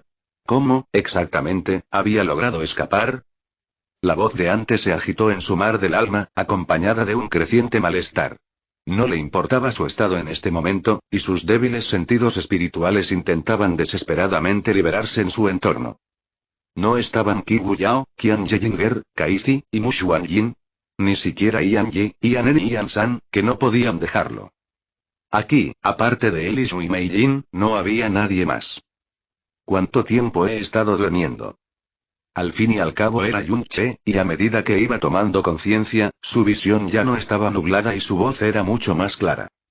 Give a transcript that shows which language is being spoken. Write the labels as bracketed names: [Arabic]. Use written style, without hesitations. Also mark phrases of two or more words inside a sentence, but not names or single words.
[Spanish] ¿Cómo, exactamente, había logrado escapar? La voz de antes se agitó en su mar del alma, acompañada de un creciente malestar. No le importaba su estado en este momento, y sus débiles sentidos espirituales intentaban desesperadamente liberarse en su entorno. No estaban Kibu Yao, Qian Yeyinger, Kaizi, y Mu Xuanjin. Ni siquiera Ian Yi, Ian En y Ian San, que no podían dejarlo. Aquí, aparte de él y Shui Meijin, no había nadie más. ¿Cuánto tiempo he estado durmiendo? Al fin y al cabo era Yunche, y a medida que iba tomando conciencia, su visión ya no estaba nublada y su voz era mucho más clara.